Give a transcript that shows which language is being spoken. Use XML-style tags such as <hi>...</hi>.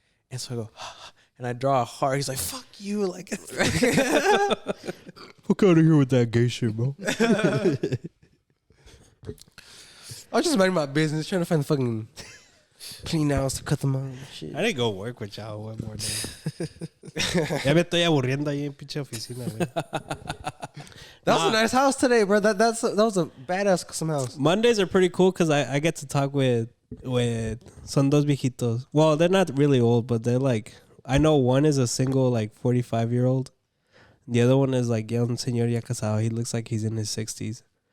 <en>And so I go, and I draw a heart. He's like, fuck you, like. Fuck out of here with that gay shit, bro. I was just minding my business, trying to find the fucking clean nails to cut them out and shit. I didn't go work with y'all one more day.</en> <es>Ya me estoy aburriendo ahí en pinche oficina, güey.</es> <en>That was a nice house today, bro. That was a badass custom house. Mondays are pretty cool because I get to talk with</en> <es>son dos viejitos.</es> <en>Well, they're not really old, but they're like, I know one is a single, like, 45-year-old. The other one is like,</en> <es>un señor ya casado.</es> <en>He looks like he's in his 60s.</en>